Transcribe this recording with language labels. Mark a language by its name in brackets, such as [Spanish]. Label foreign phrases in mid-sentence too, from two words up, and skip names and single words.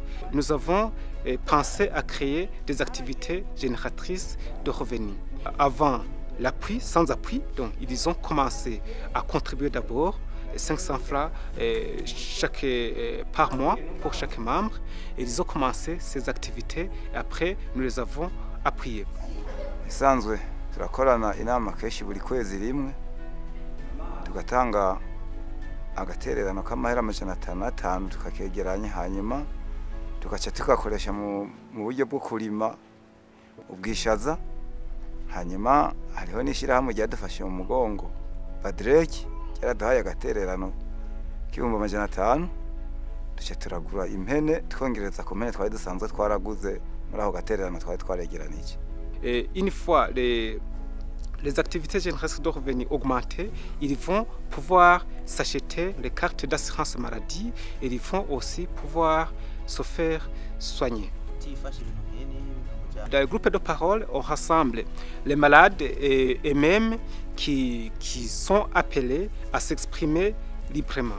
[French] Nous avons pensé à créer des activités génératrices de revenus. Avant l'appui, sans appui, donc ils ont commencé à contribuer d'abord 500 francs par mois pour chaque membre. Et ils ont commencé ces activités et après nous les avons appuyées. [Rundi] Isanzwe turakorana inama kenshi buri kwezi rimwe tugatanga agatererano k'amahera 500 tukakegeranya hanyuma tugaca tugakoresha mu buryo bwo kurima ubwishaza hanyuma hariho n'ishirahamwe ryadufashe mu mugongo Badreki yaraduhaye agatererano k'ibihumbi 500 duce turagura impene twongereza ku mpene twari dusanzwe twaraguze muri aho gatererano twari twaregeranije. [French] Une fois les activités génératrices de revenus augmentées, ils vont pouvoir s'acheter les cartes d'assurance maladie et ils vont aussi pouvoir se faire soigner. Dans le groupe de parole, on rassemble les malades et même qui sont appelés à s'exprimer librement.